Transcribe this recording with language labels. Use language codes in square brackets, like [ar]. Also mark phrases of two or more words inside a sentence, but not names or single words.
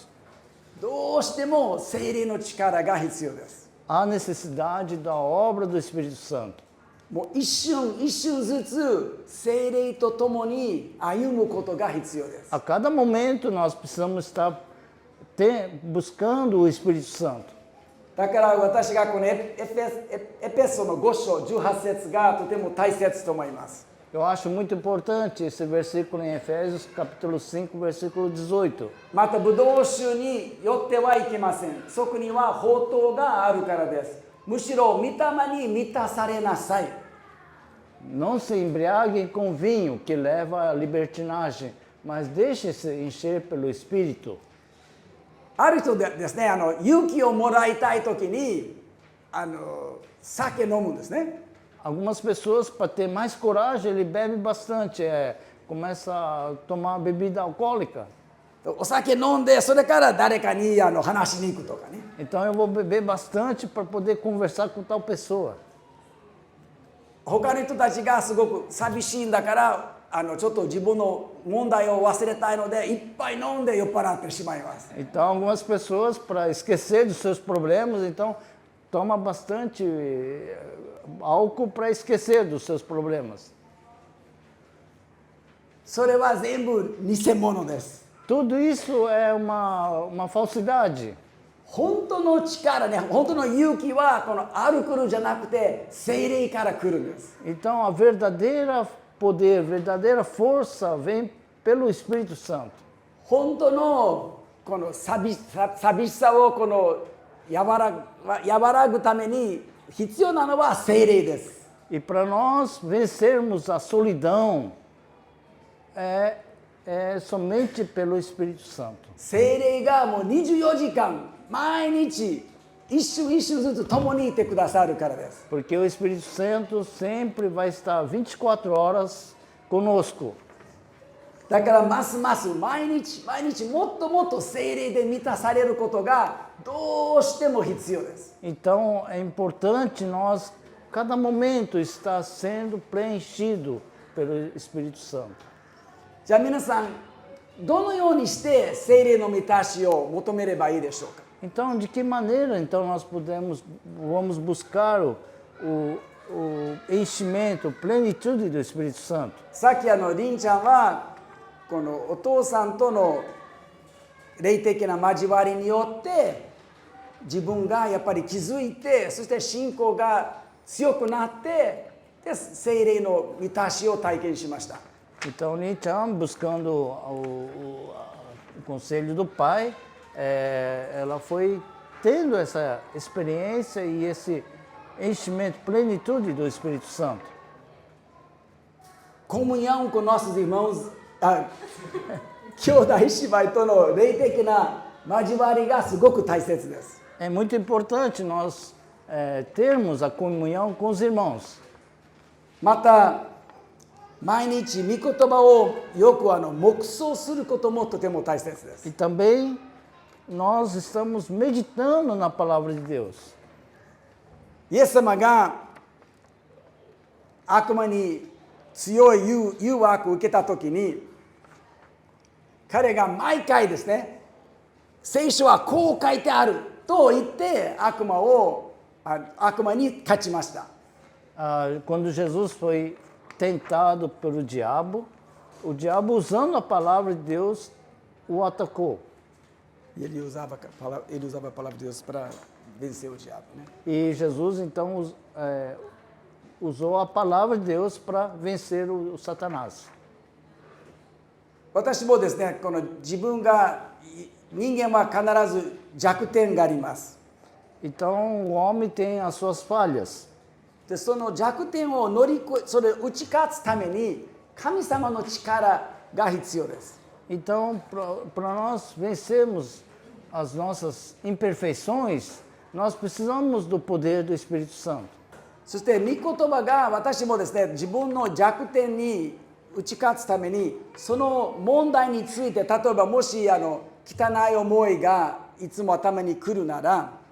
[ja] どうしても聖霊の力が必要です。 [pt] Há necessidade da obra do Espírito Santo. [ja] もう一瞬一瞬ずつ聖霊とともに歩むことが必要です。 [pt] A cada momento nós precisamos estar buscando o Espírito Santo. [ja] だから私がこのエペソの5章18節がとても大切と思います。 [pt] Eu acho muito importante esse versículo em Efésios, capítulo 5, versículo 18. [ja] またブドウ酒に酔ってはいけません。そこには宝刀があるからです。むしろ御霊に満たされなさい。 [pt] Não se embriaguem com vinho que leva à libertinagem, mas deixem-se encher pelo Espírito. [ja] ある人でですね、勇気をもらいたいときに酒飲むんですね。 [pt] Algumas pessoas, para ter mais coragem, ele bebe bastante, começa a tomar bebida alcoólica. [ja] お酒飲んでそれから誰かに話しに行くとかね。 [pt] Então eu vou beber bastante para poder conversar com tal pessoa. [ja] 他の人たちがすごく寂しいんだからちょっと自分の問題を忘れたいのでいっぱい飲んで酔っ払ってしまいます。 [pt] Então algumas pessoas, para esquecer dos seus problemas, então toma bastante álcool para esquecer dos seus problemas. [ja] それは全部偽物です。 [pt] Tudo isso é uma falsidade. [ja] 本当の力ね、本当の勇気はこのアルコールじゃなくて聖霊から来るんです。 [pt] Então a verdadeira poder, verdadeira força vem pelo Espírito Santo. [ja] 本当のこの寂しさをこの和らぐために必要なのは聖霊です。 [pt] E para nós vencermos a solidão é somente pelo Espírito Santo. [ja] 聖霊がもう24時間毎日一瞬一瞬ずつ共にいてくださるからです。 [pt] Porque o Espírito Santo sempre vai estar 24 horas conosco. [ja] だからますます毎日毎日もっともっと聖霊で満たされることがどうしても必要です。 [pt] Então é importante nós, cada momento, estar sendo preenchido pelo Espírito Santo. [ja] じゃあ皆さんどのようにして聖霊の満たしを求めればいいでしょうか。 [pt] Então, de que maneira então nós vamos buscar o enchimento, plenitude do Espírito Santo? [ja] さっきりんちゃんはこのお父さんとの霊的な交わりによって自分がやっぱり気づいて、そして信仰が強くなってで聖霊の満たしを体験しました。 [pt] Então, Nichan, buscando o conselho do pai, ela foi tendo essa experiência e esse enchimento, plenitude do Espírito Santo. Comunhão com nossos irmãos, [ja] 兄弟姉妹との霊的な交わりがすごく大切です。 [pt] É muito importante nós termos a comunhão com os irmãos. [ja] また毎日御言葉をよく黙想することもとても大切です。 [pt] E também nós estamos meditando na palavra de Deus. [ja] イエス様が悪魔に強い誘惑を受けたときに、彼が毎回ですね、聖書はこう書いてあると言って悪魔に勝ちました。 [pt] Quando Jesus foi tentado pelo diabo, o diabo usando a palavra de Deus o atacou. Ele usava a palavra de Deus para vencer o diabo, né? E Jesus então usou a palavra de Deus para vencer o Satanás. [ja] 私もですね、この自分が人間は必ず弱点があります。 [pt] Então o homem tem as suas falhas. [ja] でその弱点をそれを打ち勝つために神様の力が必要です。 [pt] Então, para nós vencermos as nossas imperfeições, nós precisamos do poder do Espírito Santo. [ja] そして御言葉が私もですね、自分の弱点に打ち勝つためにその問題について、例えばもし汚い思いがいつも頭に来るなら、